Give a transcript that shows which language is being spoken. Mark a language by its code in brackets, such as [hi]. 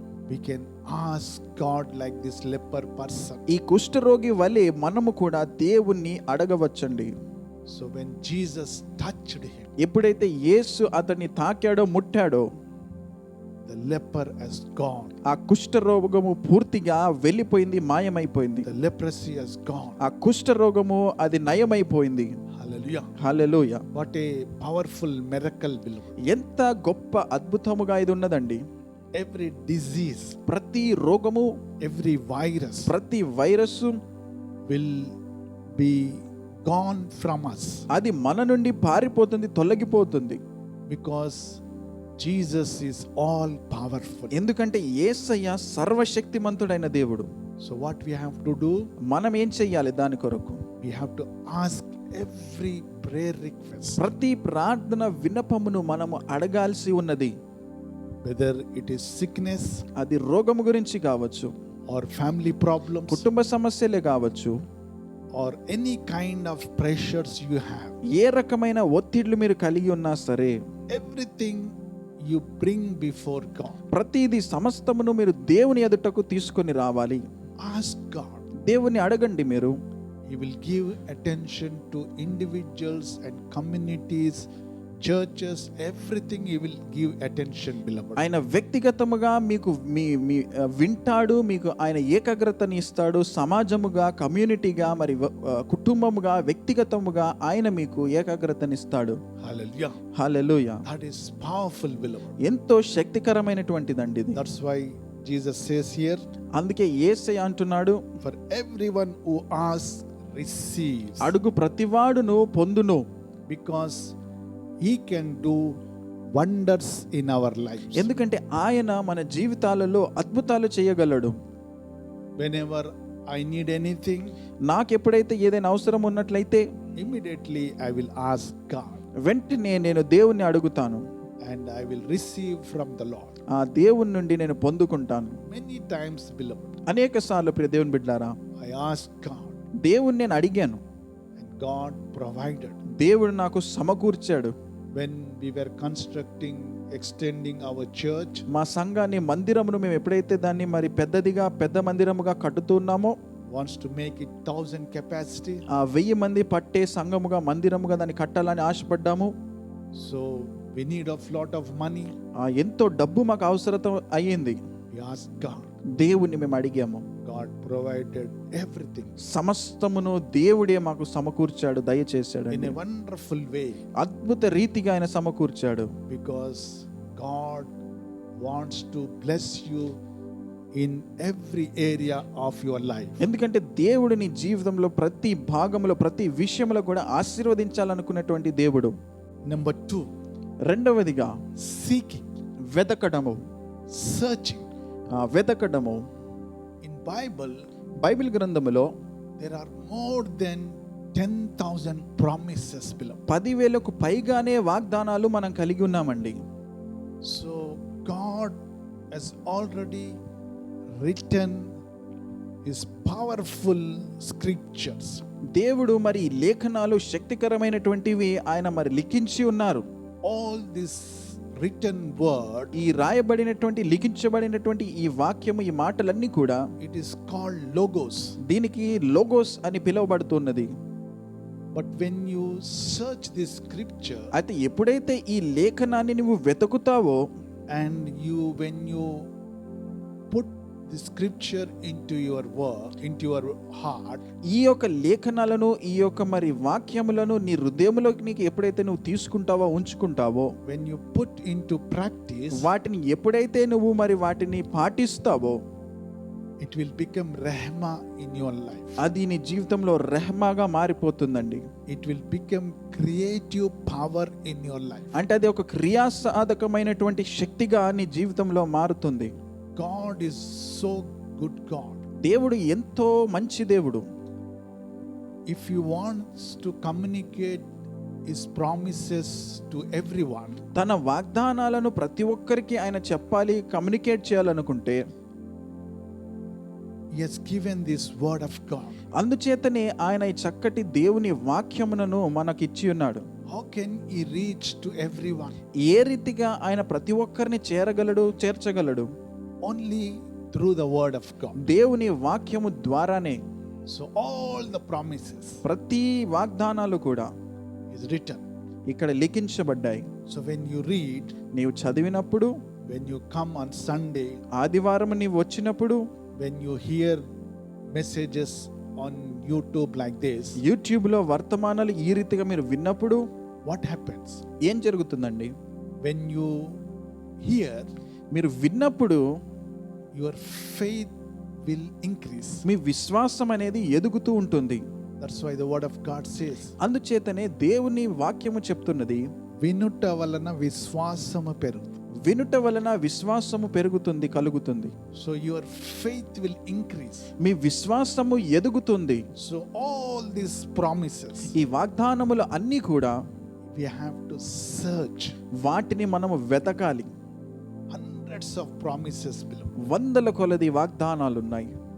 [en] we can ask God like this leper person. [te] ఈ కుష్ఠరోగి వలె మనము కూడా దేవుణ్ణి అడగవచ్చండి. [en] So when Jesus touched him, [te] ఎప్పుడైతే యేసు అతన్ని తాకాడో, ముట్టాడో, [en] the leper has gone. [te] ఆ కుష్ఠరోగము పూర్తిగా వెళ్ళిపోయింది, మాయమైపోయింది. [en] The leprosy has gone. [te] ఆ కుష్ఠరోగము అది నయమైపోయింది. [en] Hallelujah. [te] Hallelujah. [en] What a powerful miracle, beloved. [te] ఎంత గొప్ప అద్భుతముగా ఇది ఉన్నదండి. [en] Every disease, [te] ప్రతి రోగము, [en] every virus [te] ప్రతి virus [en] will be gone from us [te] అది మన నుండి పారిపోతుంది, తొలగిపోతుంది. [en] because Jesus is all powerful. [te] ఎందుకంటే యేసయ్య సర్వశక్తిమంతుడైన దేవుడు. [en] So what we have to do? [te] మనం ఏం చెయ్యాలి దాని కొరకు? [en] We have to ask every prayer request. [te] ప్రతి ప్రార్థన విన్నపమును మనము అడగాల్సి ఉన్నది. [en] Whether it is sickness [te] అది రోగము గురించి కావచ్చు, [en] or family problems [te] కుటుంబ సమస్యలే కావచ్చు, [en] or any kind of pressures you have. [te] ఏ రకమైన ఒత్తిళ్లు మీరు కలిగి ఉన్నా సరే, [en] Everything you bring before God. [te] ప్రతిదీ సమస్తమును మీరు దేవుని ఎదుటకు తీసుకొని రావాలి. [en] Ask God. [te] దేవుని అడగండి మీరు. [en] He will give attention to individuals and communities, churches, everything he will give attention, beloved. [te] ఆయన వ్యక్తిగతముగా మీకు మీ వింటాడు, మీకు ఆయన ఏకాగ్రతని ఇస్తాడు. సమాజముగా, కమ్యూనిటీగా, మరి కుటుంబముగా, వ్యక్తిగతముగా ఆయన మీకు ఏకాగ్రతని ఇస్తాడు. [en] Hallelujah. [te] Hallelujah. [en] That is powerful, beloved. [te] ఎంతో శక్తికరమైనటువంటిదండి ఇది. [en] That's why Jesus says here, [te] అందుకే యేసయ్య అంటున్నాడు, [en] for everyone who asks receives, [te] అడుగు ప్రతివాడును పొందును. [en] because he can do wonders in our lives. [te] ఎందుకంటే ఆయన మన జీవితాలలో అద్భుతాలు చేయగలడు. [en] Whenever I need anything, [te] నాకు ఎప్పుడైతే ఏదైనా అవసరం ఉన్నట్లయితే [en] immediately I will ask God [te] వెంటనే నేను దేవుణ్ణి అడుగుతాను, [en] and I will receive from the Lord. [te] ఆ దేవుని నుండి నేను పొందుకుంటాను. [en] Many times, beloved, [te] అనేక సార్లు ప్రియ దేవుని బిడ్డారా, [en] I asked God [te] దేవుణ్ణి నేను అడిగాను, [en] and God provided. [te] దేవుడు నాకు సమకూర్చాడు. [en] When we were constructing, extending our church, [te] మా సంఘాన్ని, మందిరమును మేము ఎప్పుడైతే దాన్ని మరి పెద్ద మందిరముగా కట్టుతున్నామో, [en] wants to make it 1,000 capacity. [te] ఆ 1000 మంది పట్టే సంఘముగా, మందిరముగా దాన్ని కట్టాలని ఆశపడ్డాము. [en] So we need a lot of money. [te] ఎంతో డబ్బు మాకు అవసరం అయ్యింది. [en] We asked God. [te] దేవుణ్ణి మేము అడిగాము. [en] God provided everything [te] సమస్తమును దేవుడే మాకు సమకూర్చాడు, దయచేశాడు [en] in a wonderful way, [te] అద్భుత రీతిగా ఆయన సమకూర్చాడు. [en] because God wants to bless you in every area of your life. [te] ఎందుకంటే దేవుడు నీ జీవితంలో ప్రతి భాగంలో, ప్రతి విషయంలో కూడా ఆశీర్వదించాలనుకున్నటువంటి దేవుడు. [en] Number 2, [te] రెండవదిగా [en] seeking, [te] వెతకడము. [en] searching. [te] వెతకడము. [en] In Bible, [te] Bible గ్రంథములో [en] there are more than 10,000 promises, beloved. [te] 10,000కు పైగానే వాగ్దానాలు మనం కలిగి ఉన్నామండి. [en] So God has already written his powerful scriptures. [te] దేవుడు మరి ఈ లేఖనాలు శక్తికరమైనటువంటివి ఆయన మరి లిఖించి ఉన్నారు. [en] All this written word, [te] ఈ రాయబడినటువంటి, లిఖించబడినటువంటి ఈ వాక్యము, ఈ మాటలన్నీ కూడా [en] it is called logos. [te] దీనికి లోగోస్ అని పిలువబడుతున్నది. [en] But when you search this scripture [te] అయితే ఎప్పుడైతే ఈ లేఖనాన్ని నువ్వు వెతుకుతావో, [en] and when you put the scripture into your work, into your heart, [te] ఈ యొక్క లేఖనాలను, ఈ యొక్క మరి వాక్యములను నీ హృదయములోకి నీకు ఎప్పుడైతే నువ్వు తీసుకుంటావో, ఉంచుకుంటావో, [en] when you put into practice, [te] వాటిని ఎప్పుడైతే నువ్వు మరి వాటిని పాటిస్తావో, [en] it will become rehma in your life. [te] అది నీ జీవితంలో రెహమాగా మారిపోతుందండి. [en] It will become creative power in your life. [te] అంటే అది ఒక క్రియాసాధకమైనటువంటి శక్తిగా నీ జీవితంలో మారుతుంది. [en] God is so good God. [te] దేవుడు ఎంతో మంచి దేవుడు. [en] If He wants to communicate His promises to everyone, [te] తన వాగ్దానాలను ప్రతి ఒక్కరికి ఆయన చెప్పాలి, కమ్యూనికేట్ చేయాలనుకుంటే, [en] He has given this word of God. [te] అందుచేతనే ఆయన ఈ చక్కటి దేవుని వాక్యములను మనకిచ్చి ఉన్నాడు. [en] How can He reach to everyone? [te] ఏ రీతిగా ఆయన ప్రతి ఒక్కరిని చేర్చగలడు? [en] Only through the word of God. [te] దేవుని వాక్యము ద్వారానే. [en] So all the promises [te] ప్రతి వాగ్దానాలు కూడా [en] is written. [te] ఇక్కడ లిఖించబడ్డాయి. [en] So when you read, [te] నీవు చదివినప్పుడు, [en] when you come on Sunday, [te] ఆదివారం నీవు వచ్చినప్పుడు, [en] when you hear messages on YouTube like this, [te] యూట్యూబ్లో వర్తమానాలు ఈ రీతిగా మీరు విన్నప్పుడు [en] what happens? [te] ఏం జరుగుతుందండి? [en] When you hear, [te] మీరు విన్నప్పుడు [en] your faith will increase. [te] మీ విశ్వాసం అనేది ఎదుగుతూ ఉంటుంది. [en] That's why the word of God says, [te] అందుచేతనే దేవుని వాక్యము చెప్తున్నది, వినుట వలన విశ్వాసము పెరుగుతుంది. వినుట వలన విశ్వాసము పెరుగుతుంది, కలుగుతుంది. [en] So your faith will increase. [te] మీ విశ్వాసము ఎదుగుతుంది. [en] So all these promises, [te] ఈ వాగ్దానములు అన్నీ కూడా [en] we have to search. [te] వాటిని మనము వెతకాలి. [en] Hundreds of promises below. [te] వందల కొలది వాగ్దానాలు ఉన్నాయి.